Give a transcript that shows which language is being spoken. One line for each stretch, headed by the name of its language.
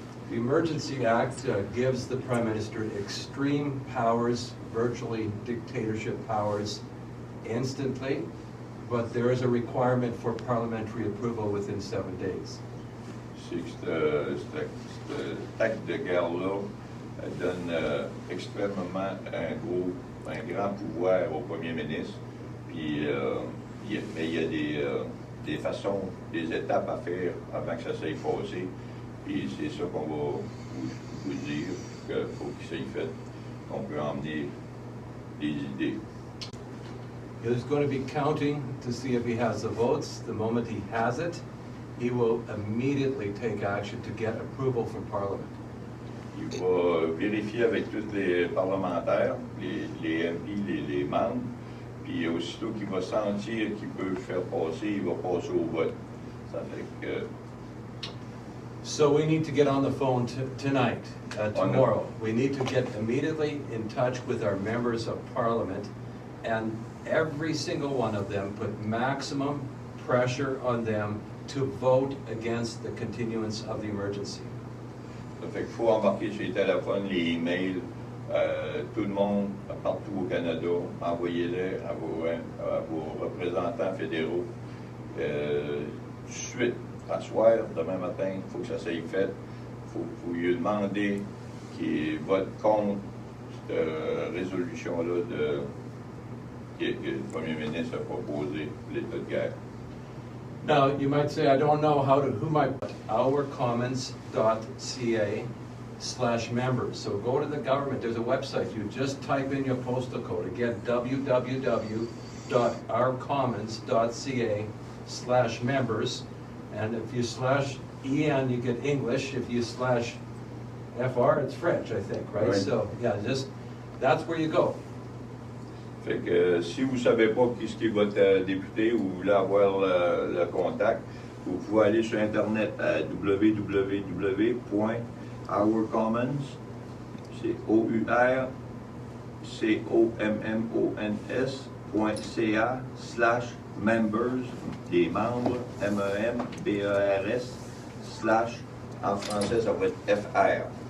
English: The Emergency Act gives the Prime Minister extreme powers, virtually dictatorship powers, instantly, but there is a requirement for parliamentary approval within 7 days.
French: c'est que cet acte de guerre-là donne extrêmement un grand pouvoir au premier ministre. Puis, mais il y a des façons, des étapes à faire avant que ça s'aille passer. Puis c'est ça qu'on va vous dire qu'il faut qu'il s'aille fait. On peut emmener des idées.
English: He's going to be counting to see if he has the votes. The moment he has it, he will immediately take action to get approval from Parliament.
French: Il va vérifier avec tous les parlementaires, les MP, les membres, puis aussitôt qu'il va sentir qu'il peut faire passer, il va passer au vote. Ça fait que...
English: So we need to get on the phone tonight, tomorrow. We need to get immediately in touch with our members of Parliament, and every single one of them put maximum pressure on them to vote against the continuance of the emergency.
French: Ça fait qu'il faut embarquer sur les téléphones, les emails, tout le monde partout au Canada, envoyez-les à vos représentants fédéraux tout de suite, à soir, demain matin, il faut que ça soit fait. Il faut lui demander qu'il vote contre cette résolution-là que le premier ministre a proposé, l'état de guerre.
English: Now, you might say, I don't know who might, ourcommons.ca/members. So go to the government, there's a website, you just type in your postal code. Again, www.ourcommons.ca/members. And if you /EN, you get English. If you /FR, it's French, I think, right? So, yeah, that's where you go.
French: Fait que si vous ne savez pas qui est votre député ou vous voulez avoir le contact, vous pouvez aller sur Internet à www.ourcommons, c'est ourcommons.ca/members, des membres, MEMBERS, / en français ça va être FR.